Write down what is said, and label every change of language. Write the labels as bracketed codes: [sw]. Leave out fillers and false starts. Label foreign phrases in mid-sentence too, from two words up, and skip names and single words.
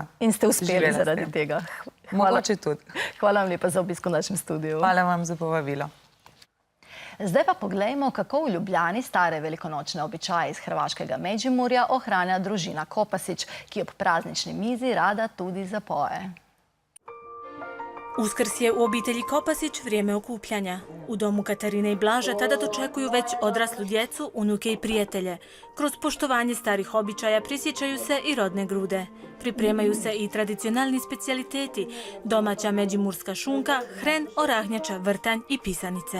[sl] In ste uspeli zaradi tega. Mogoče tudi. Hvala vam lepa za obisk v našem studiu. Hvala vam za povabilo. Zdaj pa poglejmo, kako v Ljubljani stare velikonočne običaje iz hrvaškega Međimurja ohranja družina Kopasić, ki ob praznični mizi rada tudi zapoje. [hr] Uskrs je u obitelji Kopasić vrijeme okupljanja. U domu Katarine i Blaža tada dočekuju već odraslu djecu, unuke i prijatelje. Kroz poštovanje starih običaja prisjećaju se i rodne grude. Pripremaju se i tradicionalni specijaliteti, domaća međimurska šunka, hren, orahnjača, vrtanj i pisanice.